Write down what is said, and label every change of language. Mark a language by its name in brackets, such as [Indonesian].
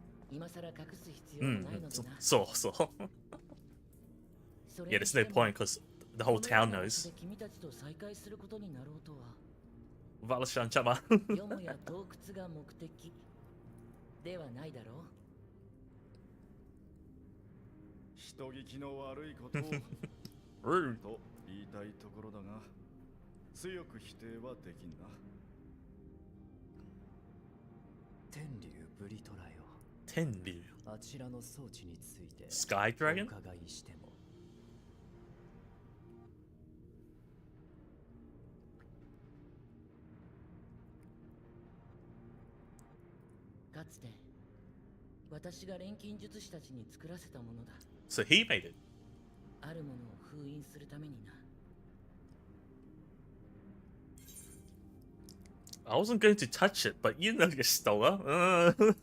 [Japanese] 今さら隠す必要はないのでな。そうそう。 [English] Yeah, there's no point because the whole town knows. [Japanese] 君たちと再会することになろうとは。バルシャンちゃま。よもや洞窟が目的ではないだろう。人聞きの悪いことをと言いたいところだが、強く否定はできんな。天竜ブリトラよ。天竜。あちらの装置について。スカイドラゴン？お伺いしても。かつて私が錬金術師たちに作らせたものだ。 [English] So he made it. [Japanese] あるものを封印するためにな。 [English] I wasn't going to touch it, but you know you stole her.